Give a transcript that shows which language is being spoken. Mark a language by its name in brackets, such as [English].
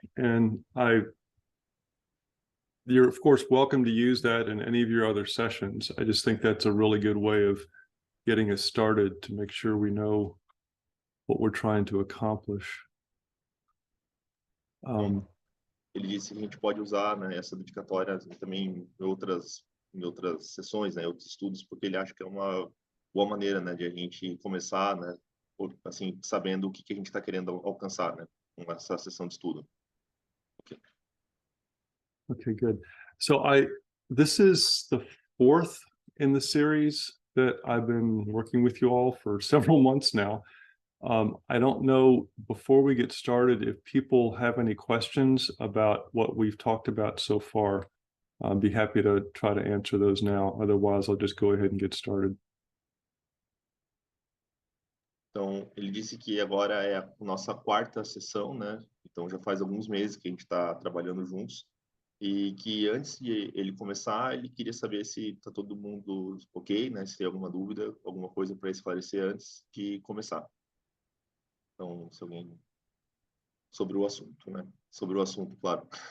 [English] And you're of course welcome to use that in any of your other sessions. I just think that's a really good way of getting us started to make sure we know what we're trying to accomplish. [Portuguese] Ele disse que a gente pode usar, né, essa dedicatória também em outras sessões, né, outros estudos, porque ele acha que é uma boa maneira, né, de a gente começar, né, assim, sabendo o que a gente está querendo alcançar, né, com essa sessão de estudo. [English] Okay, good. So this is the fourth in the series that I've been working with you all for several months now. I don't know, before we get started, if people have any questions about what we've talked about so far. I'd be happy to try to answer those now. Otherwise, I'll just go ahead and get started. [Portuguese] Então, ele disse que agora é a nossa quarta sessão, né? Então, já faz alguns meses que a gente está trabalhando juntos. E que antes de ele começar, ele queria saber se está todo mundo ok, né? Se tem alguma dúvida, alguma coisa para esclarecer antes de começar. Então, se alguém... Sobre o assunto, né? Sobre o assunto, claro.